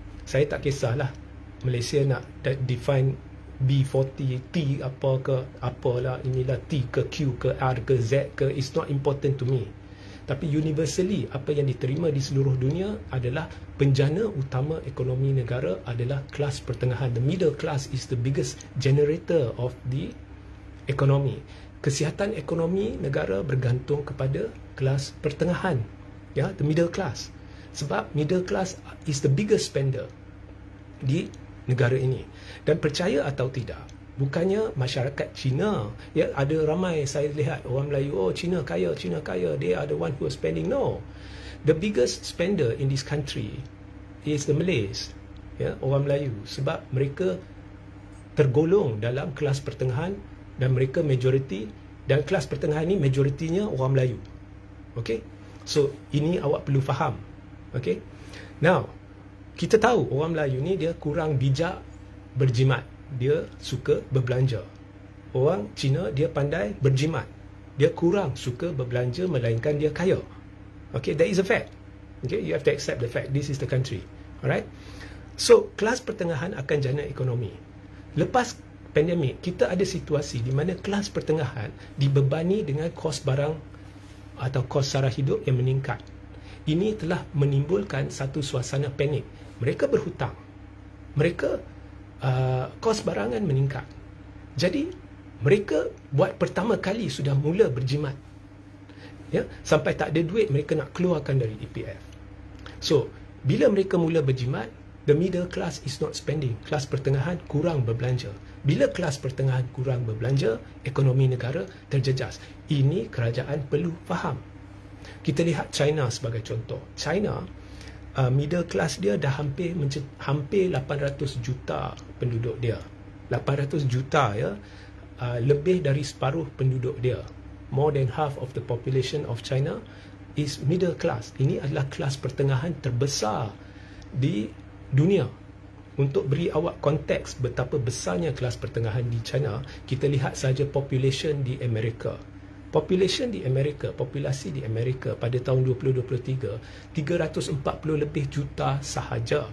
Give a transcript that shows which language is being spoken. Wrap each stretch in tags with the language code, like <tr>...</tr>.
<ms>Saya tak kisahlah Malaysia nak define B40, T apa ke, apalah, inilah T ke Q ke R ke Z ke,</ms> <en>it's not important to me.</en> <ms>Tapi universally, apa yang diterima di seluruh dunia adalah penjana utama ekonomi negara adalah kelas pertengahan.</ms> <en>The middle class is the biggest generator of the economy.</en> <ms>Kesihatan ekonomi negara bergantung kepada kelas pertengahan, ya,</ms> <en>the middle class.</en> <ms>Sebab</ms> <en>middle class is the biggest spender</en> <ms>di negara ini. Dan percaya atau tidak, bukannya masyarakat Cina, ya, ada ramai saya lihat orang Melayu, oh Cina kaya,</ms> <en>they are the one who are spending. No, the biggest spender in this country is the Malays,</en> <ms>ya, orang Melayu, sebab mereka tergolong dalam kelas pertengahan dan mereka majoriti, dan kelas pertengahan ini majoritinya orang Melayu. Okay, so ini awak perlu faham. Okay, now kita tahu orang Melayu ni dia kurang bijak berjimat, dia suka berbelanja. Orang Cina dia pandai berjimat, dia kurang suka berbelanja, melainkan dia kaya. Okay,</ms> <en>that is a fact. Okay, you have to accept the fact. This is the country. Alright. So</en> <ms>kelas pertengahan akan jana ekonomi. Lepas pandemik, kita ada situasi di mana kelas pertengahan dibebani dengan kos barang atau kos sara hidup yang meningkat. Ini telah menimbulkan satu suasana panik. Mereka berhutang, mereka kos barangan meningkat. Jadi mereka buat pertama kali sudah mula berjimat, ya, sampai tak ada duit mereka nak keluarkan dari EPF.</ms> <en>So</en> <ms>bila mereka mula berjimat,</ms> <en>the middle class is not spending.</en> <ms>Kelas pertengahan kurang berbelanja. Bila kelas pertengahan kurang berbelanja, ekonomi negara terjejas. Ini kerajaan perlu faham. Kita lihat China sebagai contoh. China, middle class dia dah hampir 800 juta penduduk dia. 800 juta, ya, lebih dari separuh penduduk dia.</ms> <en>More than half of the population of China is middle class.</en> <ms>Ini adalah kelas pertengahan terbesar di dunia. Untuk beri awak konteks betapa besarnya kelas pertengahan di China, kita lihat saja population di Amerika. Population di Amerika, populasi di Amerika pada tahun 2023 340 lebih juta sahaja.</ms>